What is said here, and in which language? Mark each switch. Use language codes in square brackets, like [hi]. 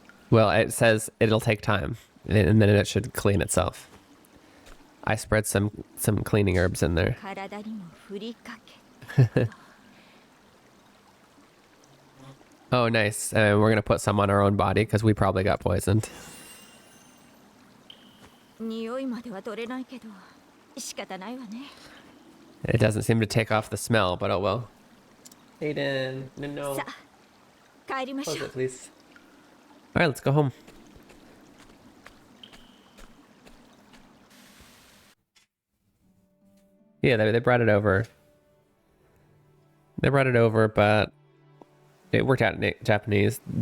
[en] Well, it says it'll take time, and then it should clean itself. I spread some cleaning herbs in there. [ja] 体にも振りかけ。 [en] Oh, nice. We're going to put some on our own body because we probably got poisoned. [ja] 匂いまでは取れないけど、仕方ないわね。 [en] It doesn't seem to take off the smell, but oh well. Aiden, no. [ja] さあ、帰りまし [en] Close [ja] ょう。 [en] please. All right, let's go home. Yeah, they brought it over. They brought it over, but it worked out in Japanese.